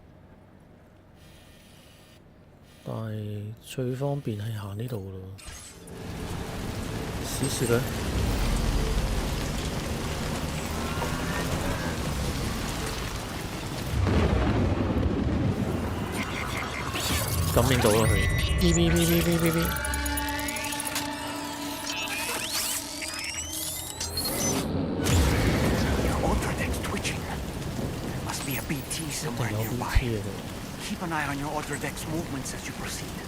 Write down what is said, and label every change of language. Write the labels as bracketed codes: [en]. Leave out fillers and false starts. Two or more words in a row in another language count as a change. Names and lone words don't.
[yue] 但係最方便係行呢度咯。試試佢。感應到啦佢。嗶。 [en] Somewhere nearby. Keep an eye on your order deck's movements as you proceed.